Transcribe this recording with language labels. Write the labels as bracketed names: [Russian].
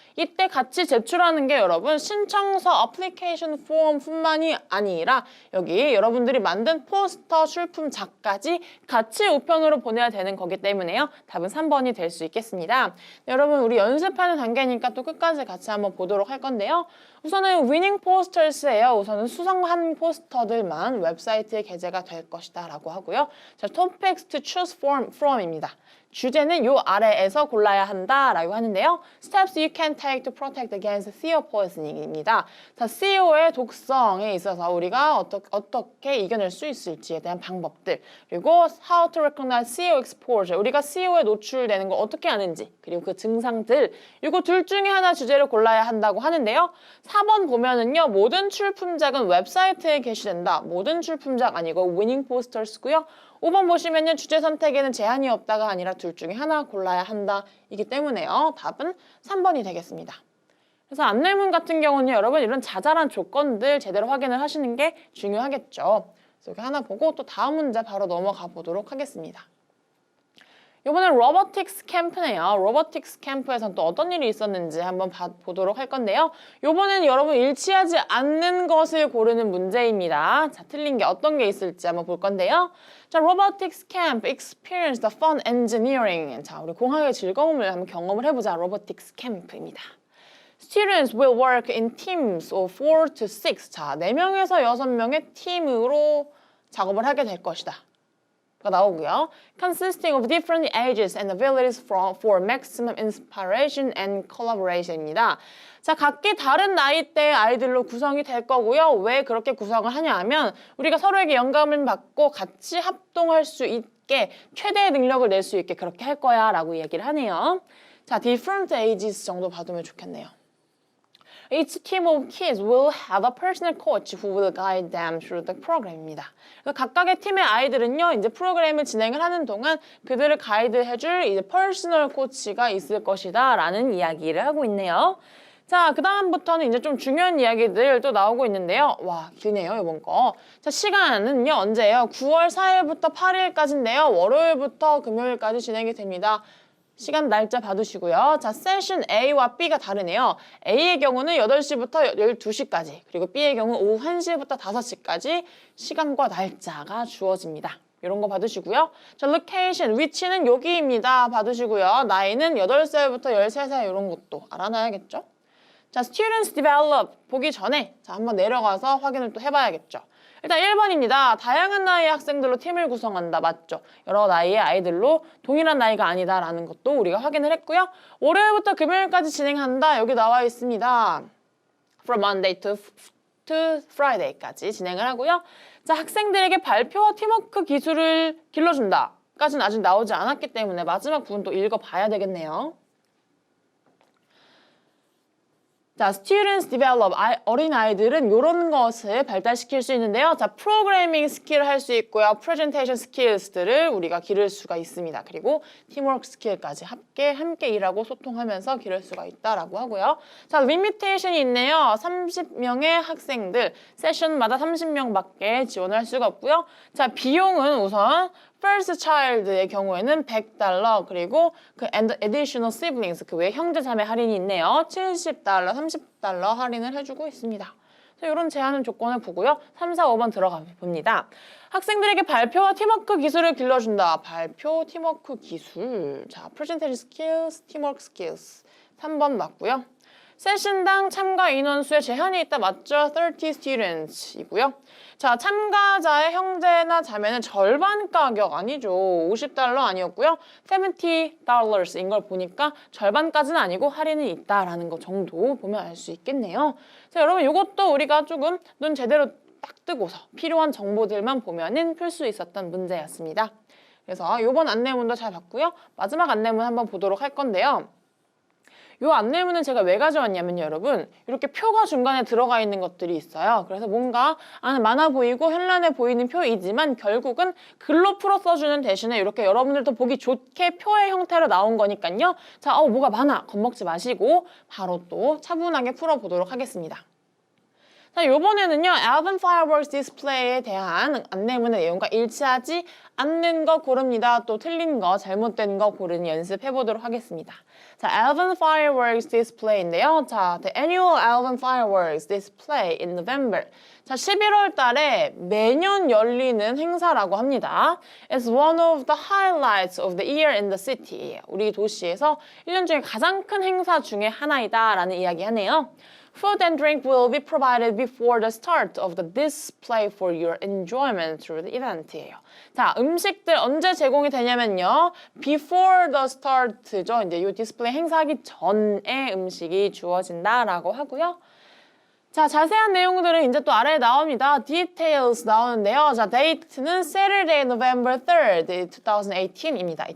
[Korean] 이때 같이 제출하는 게 여러분 신청서 [English] application form [Korean] 뿐만이 아니라 여기 여러분들이 만든 포스터 출품작까지 같이 우편으로 보내야 되는 거기 때문에요. 답은 3번이 될 수 있겠습니다. 네, 여러분 우리 연습하는 단계니까 또 끝까지 같이 한번 보도록 할 건데요. 우선은 [English] winning posters [Korean] 예요. 우선은 수상한 포스터들만 웹사이트에 게재가 될 것이다 라고 하고요. [English] 자, topics to choose from입니다. [Korean] 주제는 요 아래에서 골라야 한다라고 하는데요. [English] Steps you can take to protect against theo poisoning입니다. [Korean] 자, CO의 독성에 있어서 우리가 어떻게 이겨낼 수 있을지에 대한 방법들 그리고 [English] how to recognize CO exposure [Korean] 우리가 CO에 노출되는 걸 어떻게 아는지 그리고 그 증상들 이거 둘 중에 하나 주제를 골라야 한다고 하는데요. 4번 보면은요. 모든 출품작은 웹사이트에 게시된다. 모든 출품작 아니고 [English] winning posters [Korean] 고요. 5번 보시면요. 주제 선택에는 제한이 없다가 아니라 둘 중에 하나 골라야 한다. 이기 때문에요. 답은 3번이 되겠습니다. 그래서 안내문 같은 경우는 여러분 이런 자잘한 조건들 제대로 확인을 하시는 게 중요하겠죠. 그래서 여기 하나 보고 또 다음 문제 바로 넘어가 보도록 하겠습니다. 이번엔 로보틱스 캠프네요. 로보틱스 캠프에서는 또 어떤 일이 있었는지 한번 보도록 할 건데요. 이번에는 여러분 일치하지 않는 것을 고르는 문제입니다. 자, 틀린 게 어떤 게 있을지 한번 볼 건데요. [English] 자, 로보틱스 캠프 experience the fun engineering. [Korean] 자, 우리 공학의 즐거움을 한번 경험을 해보자. 로보틱스 캠프입니다. [English] Students will work in teams of 4 to 6. [Korean] 자, 4명에서 6명의 팀으로 작업을 하게 될 것이다. 가 나오고요. [English] Consisting of different ages and abilities for maximum inspiration and collaboration입니다. [Korean] 자, 각기 다른 나이대의 아이들로 구성이 될 거고요. 왜 그렇게 구성을 하냐 하면 우리가 서로에게 영감을 받고 같이 합동할 수 있게 최대의 능력을 낼 수 있게 그렇게 할 거야 라고 얘기를 하네요. 자, [English] different ages [Korean] 정도 받으면 좋겠네요. [English] Each team of kids will have a personal coach who will guide them through the program입니다. [Korean] 그래서 각각의 팀의 아이들은요, 이제 프로그램을 진행을 하는 동안 그들을 가이드해줄 이제 퍼스널 코치가 있을 것이다 라는 이야기를 하고 있네요. 자, 그 다음부터는 이제 좀 중요한 이야기들 또 나오고 있는데요. 와, 기네요, 이번 거. 자, 시간은요, 언제예요? 9월 4일부터 8일까지인데요. 월요일부터 금요일까지 진행이 됩니다. 시간 날짜 받으시고요. 자, 세션 A와 B가 다르네요. A의 경우는 8시부터 12시까지, 그리고 B의 경우 오후 1시부터 5시까지 시간과 날짜가 주어집니다. 이런 거 받으시고요. 자, location, 위치는 여기입니다. 받으시고요. 나이는 8살부터 13살 이런 것도 알아놔야겠죠. 자, [English] students develop [Korean] 보기 전에 자, 한번 내려가서 확인을 또 해봐야겠죠. 일단 1번입니다. 다양한 나이의 학생들로 팀을 구성한다. 맞죠? 여러 나이의 아이들로 동일한 나이가 아니다라는 것도 우리가 확인을 했고요. 월요일부터 금요일까지 진행한다. 여기 나와 있습니다. [English] From Monday to Friday까지 [Korean] 진행을 하고요. 자, 학생들에게 발표와 팀워크 기술을 길러준다. 까지는 아직 나오지 않았기 때문에 마지막 부분 또 읽어봐야 되겠네요. 자, [English] students develop, [Korean] 어린아이들은 이런 것을 발달시킬 수 있는데요. 자, 프로그래밍 스킬을 할 수 있고요. 프레젠테이션 스킬들을 우리가 기를 수가 있습니다. 그리고 팀워크 스킬까지 함께 일하고 소통하면서 기를 수가 있다라고 하고요. 자, 리미테이션이 있네요. 30명의 학생들, 세션마다 30명밖에 지원할 수가 없고요. 자, 비용은 우선 [English] First child [Korean] 의 경우에는 $100 그리고 그 [English] additional siblings [Korean] 그 외 형제 자매 할인이 있네요. $70, $30 할인을 해주고 있습니다. 이런 제한 조건을 보고요. 3, 4, 5번 들어가 봅니다. 학생들에게 발표와 팀워크 기술을 길러준다. 발표, 팀워크 기술. [English] 자, presentation skills, teamwork skills. [Korean] 3번 맞고요. 세션당 참가 인원수에 제한이 있다. 맞죠? [English] 30 students [Korean] 이고요. 자, 참가자의 형제나 자매는 절반 가격 아니죠. $50 아니었고요. $70인 걸 보니까 절반까지는 아니고 할인이 있다라는 거 정도 보면 알 수 있겠네요. 자, 여러분 이것도 우리가 조금 눈 제대로 딱 뜨고서 필요한 정보들만 보면은 풀 수 있었던 문제였습니다. 그래서 이번 안내문도 잘 봤고요. 마지막 안내문 한번 보도록 할 건데요. 이 안내문은 제가 왜 가져왔냐면요, 여러분. 이렇게 표가 중간에 들어가 있는 것들이 있어요. 그래서 뭔가 많아 보이고 현란해 보이는 표이지만 결국은 글로 풀어 써주는 대신에 이렇게 여러분들도 보기 좋게 표의 형태로 나온 거니까요. 자, 뭐가 많아. 겁먹지 마시고 바로 또 차분하게 풀어보도록 하겠습니다. 자, 요번에는요, Alvin Fireworks Display에 대한 안내문의 내용과 일치하지 않는 거 고릅니다. 또 틀린 거, 잘못된 거 고르니 연습해 보도록 하겠습니다. 자, Alvin Fireworks Display인데요. [English] 자, The Annual Alvin Fireworks Display in November. [Korean] 자, 11월 달에 매년 열리는 행사라고 합니다. [English] It's one of the highlights of the year in the city. [Korean] 우리 도시에서 1년 중에 가장 큰 행사 중에 하나이다 라는 이야기 하네요. [English] Food and drink will be provided before the start of the display for your enjoyment through the event이에요. [Korean] 자, 음식들 언제 제공이 되냐면요. [English] Before the start죠. [Korean] 이제 이 디스플레이 행사하기 전에 음식이 주어진다라고 하고요. 자, 자세한 내용들은 이제 또 아래에 나옵니다. Details 나오는데요. [English] 자, 데이트는 Saturday, November 3rd, 2018입니다.